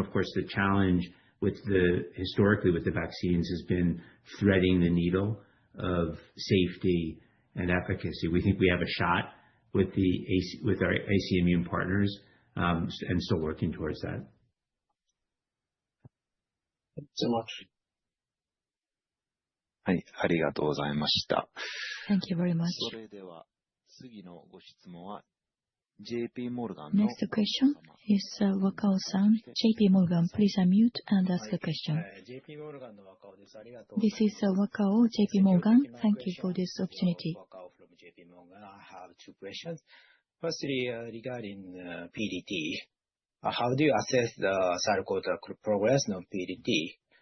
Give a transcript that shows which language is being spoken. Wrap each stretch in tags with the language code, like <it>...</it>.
<en>Of course, the challenge historically with the vaccines has been threading the needle of safety and efficacy. We think we have a shot with our AC Immune partners, and still working towards that. Thank you so much.</en> <ja>はい、ありがとうございました。</ja> <en>Thank you very much.</en> <ja>それでは次のご質問は JP Morgan の</ja> <en>Next question is Wakao-san. JP Morgan, please unmute and ask a question. This is Wakao, JP Morgan. Thank you for this opportunity. Wakao from JP Morgan. I have 2 questions. Firstly, regarding PDT, how do you assess the third quarter progress on PDT?</en>